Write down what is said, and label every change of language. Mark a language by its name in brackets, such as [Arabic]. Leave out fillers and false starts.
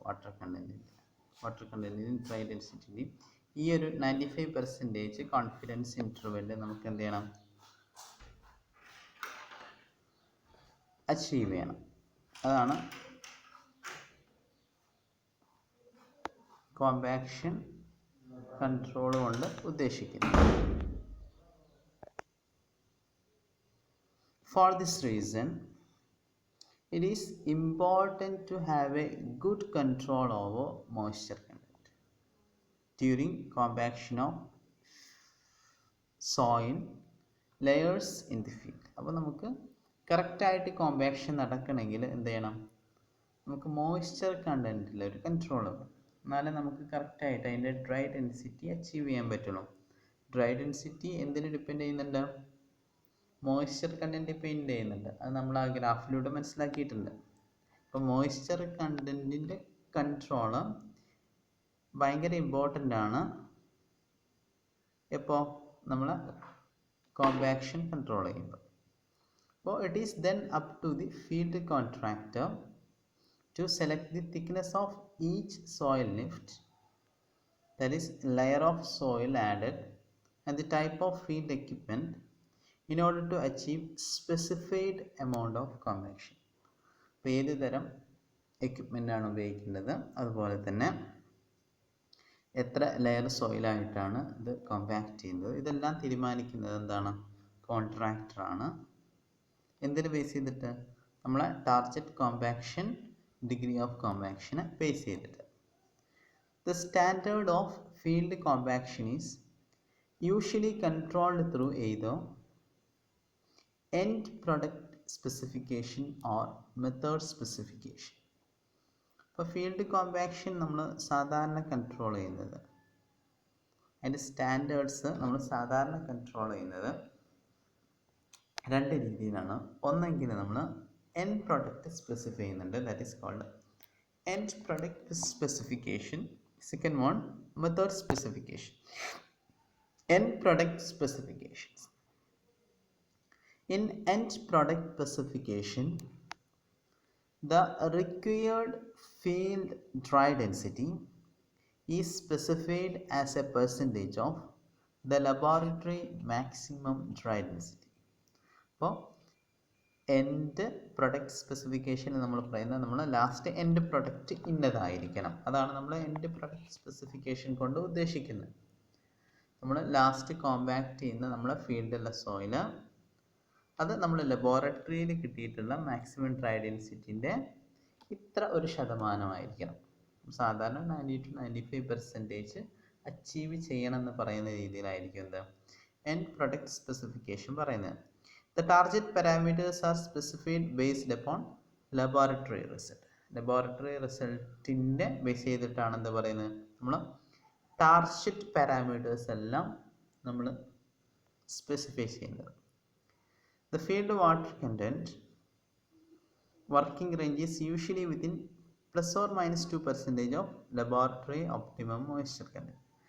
[Malayalam] Water കണ്ടൻറ്റിൻ്റെയും dry ഡെൻസിറ്റിൻ്റെയും ഈ ഒരു 95% confidence ഇൻ്റർവെല്ലിൽ നമുക്ക് എന്ത് ചെയ്യണം, അച്ചീവ് ചെയ്യണം. അതാണ് കോമ്പാക്ഷൻ കൺട്രോൾ കൊണ്ട് ഉദ്ദേശിക്കുന്നത്. [English] For this reason, it is important to have a good control over moisture content during compaction of soil layers in the field. [Malayalam] അപ്പോൾ നമുക്ക് കറക്റ്റായിട്ട് കോമ്പാക്ഷൻ നടക്കണമെങ്കിൽ എന്ത് ചെയ്യണം, നമുക്ക് മോയ്സ്ചർ കണ്ടൻറ്റിൽ ഒരു കൺട്രോൾ വേണം. എന്നാലേ നമുക്ക് കറക്റ്റായിട്ട് അതിൻ്റെ ഡ്രൈ ഡെൻസിറ്റി അച്ചീവ് ചെയ്യാൻ പറ്റുള്ളൂ. ഡ്രൈ ഡെൻസിറ്റി എന്തിന് ഡിപ്പെൻഡ് ചെയ്യുന്നുണ്ട്? മോയ്സ്ചർ കണ്ടൻറ്റ് ഡിപ്പെൻഡ് ചെയ്യുന്നുണ്ട്. അത് നമ്മൾ ആ ഗ്രാഫിലൂടെ മനസ്സിലാക്കിയിട്ടുണ്ട്. അപ്പോൾ മോയ്സ്ചർ കണ്ടൻറ്റിൻ്റെ കൺട്രോള് ഭയങ്കര ഇമ്പോർട്ടൻ്റ് ആണ്. എപ്പോൾ നമ്മൾ കോമ്പാക്ഷൻ കൺട്രോൾ ചെയ്യുമ്പോൾ. [English] അപ്പോൾ it is then up to the field contractor to select the thickness of each soil lift, that is layer of soil added, and the type of field equipment in order to achieve specified amount of compaction. [Malayalam] അപ്പോൾ ഏത് തരം എക്യുപ്മെൻ്റാണ് ഉപയോഗിക്കേണ്ടത്, അതുപോലെ തന്നെ എത്ര layer സോയിലായിട്ടാണ് ഇത് compact ചെയ്യുന്നത്, ഇതെല്ലാം തീരുമാനിക്കുന്നത് എന്താണ്, കോൺട്രാക്ടറാണ്. എന്തിന് ബേസ് ചെയ്തിട്ട്? നമ്മളെ target compaction degree of കോമ്പാക്ഷനെ base ചെയ്തിട്ട്. [English] The standard of field compaction is usually controlled through either end product specification or method specification. [Malayalam] അപ്പോൾ ഫീൽഡ് കോമ്പാക്ഷൻ നമ്മൾ സാധാരണ കൺട്രോൾ ചെയ്യുന്നത്, അതിൻ്റെ സ്റ്റാൻഡേർഡ്സ് നമ്മൾ സാധാരണ കൺട്രോൾ ചെയ്യുന്നത് രണ്ട് രീതിയിലാണ്. ഒന്നെങ്കിൽ നമ്മൾ [English] end product specify [Malayalam] ചെയ്യുന്നുണ്ട്, [English] that is called end product specification. Second one, method specification. End product specifications. In end product specification, the required field dry density is specified as a percentage of the laboratory maximum dry density. [Malayalam] അപ്പോൾ end product specification നമ്മൾ പറയുന്നത്, നമ്മൾ last end product ഇന്നതായിരിക്കണം. അതാണ് നമ്മൾ end product specification കൊണ്ട് ഉദ്ദേശിക്കുന്നത്. നമ്മൾ last compact ചെയ്യുന്ന നമ്മളെ ഫീൽഡിലുള്ള സോയില്, അത് നമ്മൾ ലബോറട്ടറിയിൽ കിട്ടിയിട്ടുള്ള മാക്സിമം ഡ്രൈ ഡെൻസിറ്റിൻ്റെ ഇത്ര ഒരു ശതമാനമായിരിക്കണം. സാധാരണ 90-95% അച്ചീവ് ചെയ്യണം എന്ന് പറയുന്ന രീതിയിലായിരിക്കും എന്ത് എൻഡ് പ്രൊഡക്റ്റ് സ്പെസിഫിക്കേഷൻ പറയുന്നത്. [English] The target parameters are specified based upon laboratory result. [Malayalam] Laboratory റിസൾട്ടിൻ്റെ base ചെയ്തിട്ടാണ് എന്താ പറയുന്നത്, നമ്മൾ ടാർഗറ്റ് പാരാമീറ്റേഴ്സ് എല്ലാം നമ്മൾ സ്പെസിഫൈ ചെയ്യുന്നത്. [English] The field water content working range is usually within ±2% of laboratory optimum moisture content.